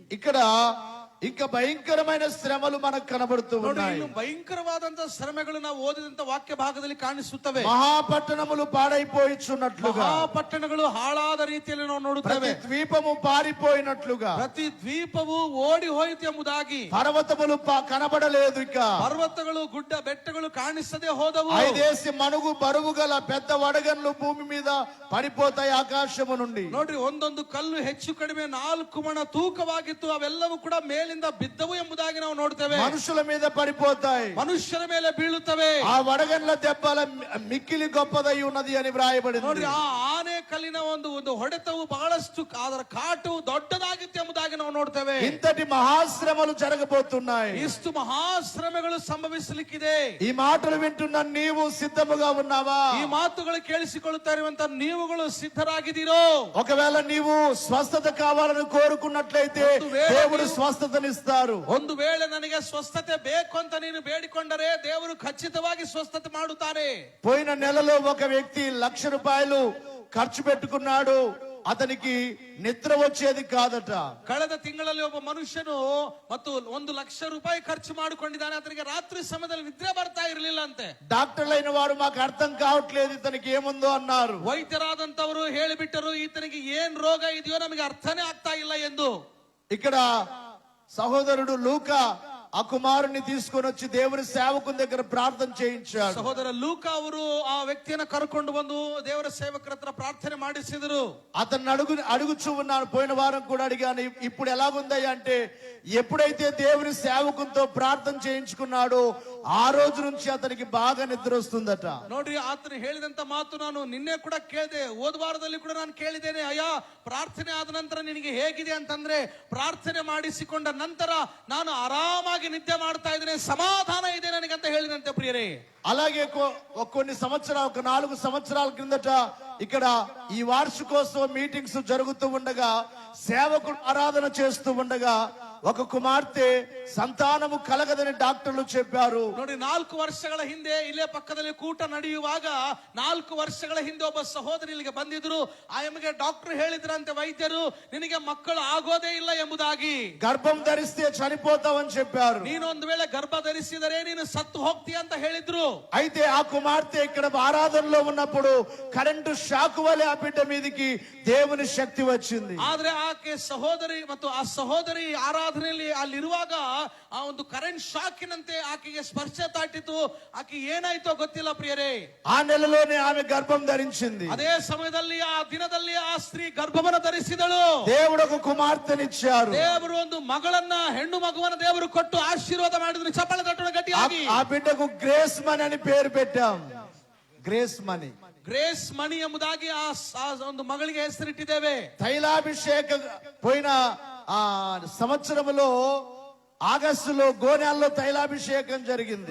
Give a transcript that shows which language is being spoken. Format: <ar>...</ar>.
<te>ఇక్కడ ఇంకా భయంకరమైన శ్రమలు మనకు కనబడుతూ ఉన్నాయి.</te> <kn>భయంకరవాదంత శ్రమಗಳು ನಾವು ಓದಿದಂತ ವಾಕ್ಯ ಭಾಗದಲ್ಲಿ ಕಾಣಿಸುತ್ತವೆ.</kn> <te>మహాపట్టణములు పాడైపోయిచున్నట్లుగా,</te> <kn>మహాపట్టణಗಳು ಹಾಳಾದ ರೀತಿಯಲ್ಲಿ ನಾವು ನೋಡುತ್ತೇವೆ.</kn> <te>ప్రతి ద్వీపము పారిపోయినట్లుగా,</te> <kn>ಪ್ರತಿ ದ್ವೀಪವು ಓಡಿ ಹೋಯಿತು ಎಂಬುದಾಗಿ.</kn> <te>పర్వతములు కనబడలేదు. ఇక</te> <kn>ಪರ್ವತಗಳು ಗುಡ್ಡ ಬೆಟ್ಟಗಳು ಕಾಣಿಸದೆ ಹೋದವು.</kn> <te>5 మనుగు బరువు గల పెద్ద వడగన్లు భూమి మీద పడిపోతాయి ఆకాశము నుండి.</te> <kn>ನೋಡ್ರಿ, ಒಂದೊಂದು ಕಲ್ಲು ಹೆಚ್ಚು ಕಡಿಮೆ 4 ಮಣ ತೂಕವಾಗಿತ್ತು. ಅವೆಲ್ಲವೂ ಕೂಡ ಮೇಲಿಂದ ಬಿದ್ದವು ಎಂಬುದಾಗಿ ನಾವು ನೋಡ್ತೇವೆ.</kn> <te>మనుషుల మీద పడిపోతాయి,</te> <kn>ಮನುಷ್ಯರ ಮೇಲೆ ಬೀಳುತ್ತವೆ.</kn> <te>ఆ వడగన్ల దెబ్బల మిక్కిలి గొప్పదై ఉన్నది అని వ్రాయబడింది.</te> <kn>ನೋಡ್ರಿ, ಆ ಆನೆ ಕಲ್ಲಿನ ಒಂದು ಹೊಡೆತವು ಬಹಳಷ್ಟು ಅದರ ಕಾಟು ದೊಡ್ಡದಾಗಿತ್ತು ಎಂಬುದಾಗಿ ನಾವು ನೋಡ್ತೇವೆ.</kn> <te>ఇంతటి మహాశ్రమలు జరగబోతున్నాయి.</te> <kn>ಇಷ್ಟು ಮಹಾಶ್ರಮೆಗಳು ಸಂಭವಿಸಲಿಕ್ಕಿದೆ.</kn> <te>ఈ మాటలు వింటున్న నీవు సిద్ధముగా ఉన్నావా?</te> <kn>ಈ ಮಾತುಗಳು ಕೇಳಿಸಿಕೊಳ್ಳುತ್ತಾ ಇರುವಂತ ನೀವುಗಳು ಸಿದ್ಧರಾಗಿದ್ದೀರೋ?</kn> <te>ఒకవేళ నీవు స్వస్థత కావాలని కోరుకున్నట్లయితే దేవుడు స్వస్థతనిస్తారు.</te> <kn>ಒಂದು ವೇಳೆ ನನಗೆ ಸ್ವಸ್ಥತೆ ಬೇಕು ಅಂತ ನೀನು ಬೇಡಿಕೊಂಡರೆ ದೇವರು ಖಚಿತವಾಗಿ ಸ್ವಸ್ಥತೆ ಮಾಡುತ್ತಾರೆ.</kn> <te>పోయిన నెలలో ఒక వ్యక్తి ₹1,00,000 ఖర్చు పెట్టుకున్నాడు. అతనికి నిద్ర వచ్చేది కాదట.</te> <kn>ಕಳೆದ ತಿಂಗಳಲ್ಲಿ ಒಬ್ಬ ಮನುಷ್ಯನು ಮತ್ತು ₹1,00,000 ಖರ್ಚು ಮಾಡಿಕೊಂಡಿದ್ದಾನೆ. ಅತನಿಗೆ ರಾತ್ರಿ ಸಮಯದಲ್ಲಿ ನಿದ್ರೆ ಬರ್ತಾ ಇರಲಿಲ್ಲ ಅಂತೆ.</kn> <te>డాక్టర్లైన వారు మాకు అర్థం కావట్లేదు ఇతనికి ఏముందో అన్నారు.</te> <kn>ವೈದ್ಯರಾದಂತವರು ಹೇಳಿಬಿಟ್ಟರು, ಈತನಿಗೆ ಏನ್ ರೋಗ ಇದೆಯೋ ನಮಗೆ ಅರ್ಥನೇ ಆಗ್ತಾ ಇಲ್ಲ ಎಂದು.</kn> <te>ఇక్కడ సహోదరుడు లూకా ఆ కుమారుని తీసుకొని వచ్చి దేవుని సేవకుని దగ్గర ప్రార్థన చేయించాడు.</te> <kn>ಸಹೋದರ ಲೂಕ ಅವರು ಆ ವ್ಯಕ್ತಿಯನ್ನ ಕರ್ಕೊಂಡು ಬಂದು ದೇವರ ಸೇವಕರ ಹತ್ರ ಪ್ರಾರ್ಥನೆ ಮಾಡಿಸಿದರು.</kn> <te>అతన్ని అడుగుచూ ఉన్నాను. పోయిన వారం కూడా అడిగాను, ఇప్పుడు ఎలాగుందయ్యా అంటే, ఎప్పుడైతే దేవుని సేవకునితో ప్రార్థన చేయించుకున్నాడో ఆ రోజు నుంచి అతనికి బాగా నిద్ర వస్తుందట.</te> <kn>ನೋಡ್ರಿ, ಆತನು ಹೇಳಿದಂತ ಮಾತು ನಾನು ನಿನ್ನೆ ಕೂಡ ಕೇಳಿದೆ, ಹೋದ ವಾರದಲ್ಲಿ ಕೂಡ ನಾನು ಕೇಳಿದ್ದೇನೆ. ಅಯ್ಯ, ಪ್ರಾರ್ಥನೆ ಆದ ನಂತರ ನಿನಗೆ ಹೇಗಿದೆ ಅಂತಂದ್ರೆ, ಪ್ರಾರ್ಥನೆ ಮಾಡಿಸಿಕೊಂಡ ನಂತರ ನಾನು ಆರಾಮಾಗಿ ನಿದ್ದೆ ಮಾಡ್ತಾ ಇದ್ದೇನೆ, ಸಮಾಧಾನ ಇದೆ ನನಗಂತ ಹೇಳಿದಂತೆ ಪ್ರಿಯರೇ.</kn> <te>అలాగే కొన్ని సంవత్సరాలు, ఒక 4 సంవత్సరాల క్రిందట ఇక్కడ ఈ వార్షికోత్సవ మీటింగ్స్ జరుగుతూ ఉండగా, సేవకుడు ఆరాధన చేస్తూ ఉండగా ఒక కుమార్తె సంతానము కలగదని డాక్టర్లు చెప్పారు.</te> <kn>ನೋಡಿ, 4 ವರ್ಷಗಳ ಹಿಂದೆ ಇಲ್ಲೇ ಪಕ್ಕದಲ್ಲಿ ಕೂಟ ನಡೆಯುವಾಗ 4 ವರ್ಷಗಳ ಹಿಂದೆ ಒಬ್ಬ ಸಹೋದರಿ ಇಲ್ಲಿಗೆ ಬಂದಿದ್ರು. ಆಯಮ್ಮಗೆ ಡಾಕ್ಟರ್ ಹೇಳಿದ್ರಂತೆ, ವೈದ್ಯರು, ನಿನಗೆ ಮಕ್ಕಳು ಆಗೋದೇ ಇಲ್ಲ ಎಂಬುದಾಗಿ.</kn> <te>గర్భం ధరిస్తే చనిపోతావని చెప్పారు.</te> <kn>ನೀನು ಒಂದು ವೇಳೆ ಗರ್ಭ ಧರಿಸಿದರೆ ನೀನು ಸತ್ತು ಹೋಗ್ತೀಯ ಅಂತ ಹೇಳಿದ್ರು.</kn> <te>అయితే ఆ కుమార్తె ఇక్కడ ఆరాధనలో ఉన్నప్పుడు కరెంటు షాక్ వలె ఆ బిడ్డ మీదకి దేవుని శక్తి వచ్చింది.</te> <kn>ಆದ್ರೆ ಆಕೆ ಸಹೋದರಿ ಮತ್ತು ಆ ಸಹೋದರಿ ಆರಾಧನೆಯಲ್ಲಿ ಅಲ್ಲಿರುವಾಗ ಆ ಒಂದು ಕರೆಂಟ್ ಶಾಕಿನಂತೆ ಆಕೆಗೆ ಸ್ಪರ್ಶ ತಾಟಿತು. ಆಕೆ ಏನಾಯ್ತೋ ಗೊತ್ತಿಲ್ಲ ಪ್ರಿಯರೇ.</kn> <te>ఆ నెలలోనే ఆమె గర్భం ధరించింది.</te> <kn>ಅದೇ ಸಮಯದಲ್ಲಿ, ಆ ದಿನದಲ್ಲಿ ಆ ಸ್ತ್ರೀ ಗರ್ಭವನ್ನು ಧರಿಸಿದಳು.</kn> <te>దేవుడు ఒక కుమార్తెనిచ్చారు.</te> <kn>ದೇವರು ಒಂದು ಮಗಳನ್ನ, ಹೆಣ್ಣು ಮಗುವನ್ನ ದೇವರು ಕೊಟ್ಟು ಆಶೀರ್ವಾದ ಮಾಡಿದ್ರು. ಚಪ್ಪಳ ತಟ್ಟಣ ಗಟ್ಟಿಯಾಗಿ.</kn> <te>ఆ బిడ్డకు గ్రేస్ మనీ అని పేరు పెట్టాం. గ్రేస్ మనీ,</te> <kn>ಗ್ರೇಸ್ ಮಣಿ ಎಂಬುದಾಗಿ ಆ ಒಂದು ಮಗಳಿಗೆ ಹೆಸರಿಟ್ಟಿದ್ದೇವೆ.</kn> <te>తైలాభిషేక పోయిన ఆ సంవత్సరములో ఆగస్టులో గోనెల్లో తైలాభిషేకం జరిగింది.</te>